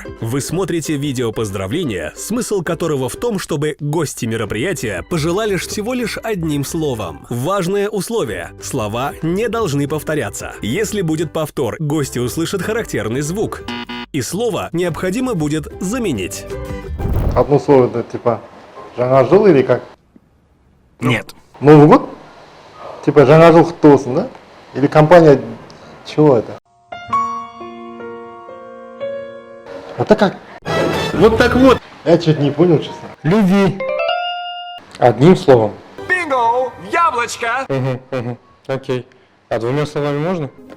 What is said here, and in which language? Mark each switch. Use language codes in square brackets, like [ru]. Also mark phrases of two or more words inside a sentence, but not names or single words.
[ru] Вы смотрите видео поздравления, смысл которого в том, чтобы гости мероприятия пожелали всего лишь одним словом. Важное условие – слова не должны повторяться. Если будет повтор, гости услышат характерный звук. И слово необходимо будет заменить. Одно слово, это типа [kk] «жаңа жыл» [ru] или как? Нет. Новый год? Типа [kk] «жаңа жыл құтты болсын», [ru] да? Или компания... Чего это? Это как? Вот так вот. Я что-то не понял, честно. Любви. Одним словом. Бинго! Яблочко! Окей. А двумя словами можно?